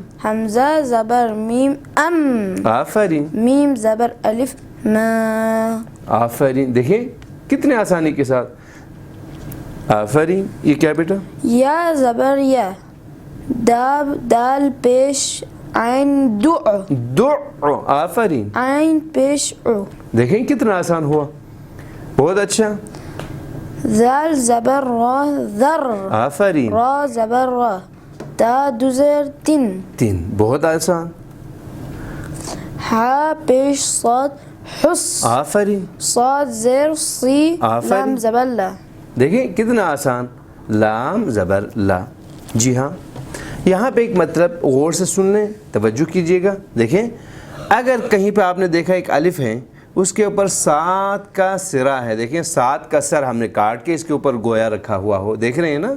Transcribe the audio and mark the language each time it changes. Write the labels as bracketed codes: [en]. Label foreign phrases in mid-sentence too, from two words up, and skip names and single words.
[ur] حمزہ زبر میم ام. آفرین. میم زبر الف ما. آفرین. دیکھیں کتنے آسانی کے ساتھ. آفرین. یہ کیا بیٹا؟ یا زبر یا. دال دال پیش عین دع. دع. آفرین. عین پیش او. دیکھیں کتنا آسان ہوا. بہت اچھا. ذال زبر را ذر. آفرین. را زبر را. تا دو زیر تین. تین. بہت آسان. ہا پیش صاد حس. آفرین. صاد زیر سی. آفرین. لام زبر لا. دیکھیں کتنا آسان. لام زبر لا. جی ہاں یہاں پہ ایک مطلب غور سے سن لیں, توجہ کیجئے گا. دیکھیں اگر کہیں پہ آپ نے دیکھا ایک الف ہے, اس کے اوپر 7 کا سرا ہے. دیکھیں 7 کا سر ہم نے کاٹ کے اس کے اوپر گویا رکھا ہوا ہو, دیکھ رہے ہیں نا.